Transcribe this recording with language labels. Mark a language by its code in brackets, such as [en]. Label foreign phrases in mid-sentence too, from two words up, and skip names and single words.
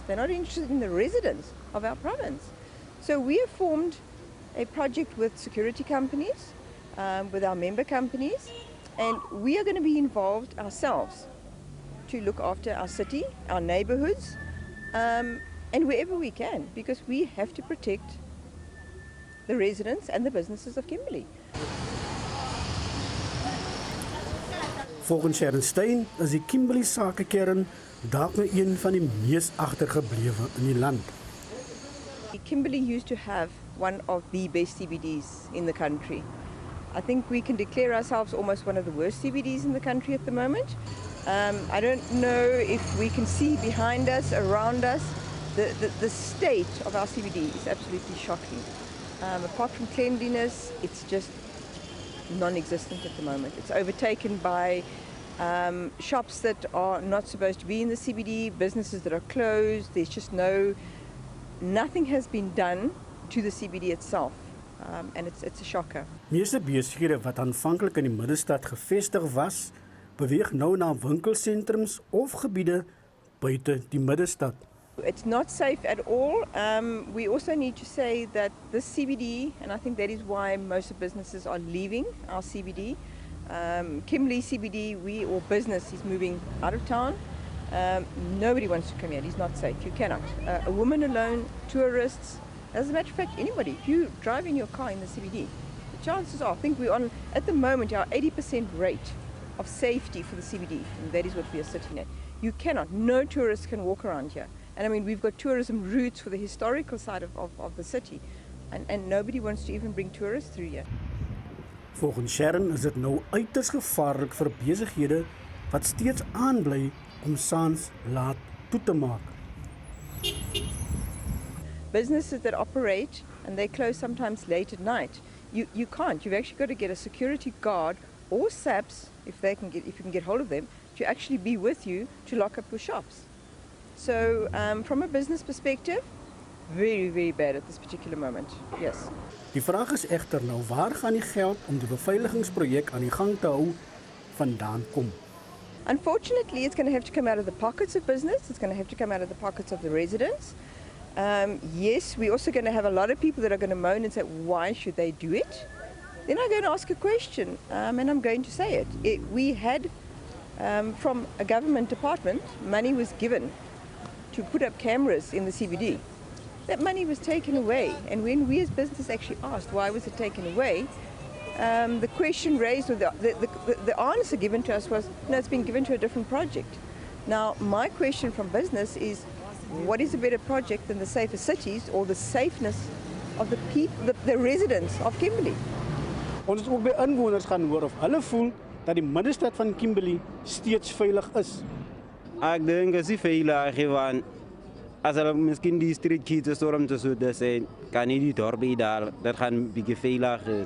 [en] They're not interested in the residents of our province. So we have formed a project with security companies, with our member companies, and we are going to be involved ourselves to look after our city, our neighborhoods, and wherever we can, because we have to protect the residents and the businesses of Kimberley. [af] Volgens Sharon Stein is die Kimberley sakekern dalk nou een van die mees agtergeblewe in die land. [en] Kimberley used to have one of the best CBDs in the country. I think we can declare ourselves almost one of the worst CBDs in the country at the moment. I don't know if we can see behind us, around us, the state of our CBD is absolutely shocking. Apart from cleanliness, it's just non-existent at the moment. It's overtaken by shops that are not supposed to be in the CBD, businesses that are closed. There's just nothing has been done to the CBD itself. And it's a shocker. [af] Meeste besighede wat aanvanklik in die middestad gevestig was, beweeg nou na winkelsentrums of gebiede buite die middestad. [en] It's not safe at all. We also need to say that this CBD, and I think that is why most of businesses are leaving our CBD. Kimberley CBD, or business is moving out of town. Nobody wants to come here. It's not safe. You cannot. A woman alone, tourists. As a matter of fact, anybody, if you drive in your car in the CBD, the chances are, I think we're on, at the moment, our 80% rate of safety for the CBD, and that is what we are sitting at. You cannot, no tourists can walk around here. And I mean, we've got tourism routes for the historical side of the city, and nobody wants to even bring tourists through here. [af] Volgens Sharon is dit nou uiters gevaarlik vir besighede wat steeds aanbly om saans laat toe te maak. [en] Businesses that operate and they close sometimes late at night, you can't. You've actually got to get a security guard or SABC, if you can get hold of them, to actually be with you to lock up your shops. So from a business perspective, very, very bad at this particular moment. Yes. [af] Die vraag is egter nou, waar gaan die geld om die beveiligingsprojek aan die gang te hou vandaan kom? [en] Unfortunately, it's going to have to come out of the pockets of business. It's going to have to come out of the pockets of the residents. Yes, we're also going to have a lot of people that are going to moan and say, why should they do it? Then I'm going to ask a question, and I'm going to say it. We had, from a government department, money was given to put up cameras in the CBD. That money was taken away, and when we as business actually asked why was it taken away, the question raised, or the answer given to us was, no, it's been given to a different project. Now, my question from business is, what is a better project than the safer cities or the safeness of the people, the residents of Kimberley? [af] Ons het ook by inwoners gaan hoor of hulle voel dat die middestad van Kimberley steeds veilig is. Ek dink is die veilig, want as hulle miskien die [en] street kids [af] storm te so sê, kan nie die dorp daar, dat gaan bietjie veilig is.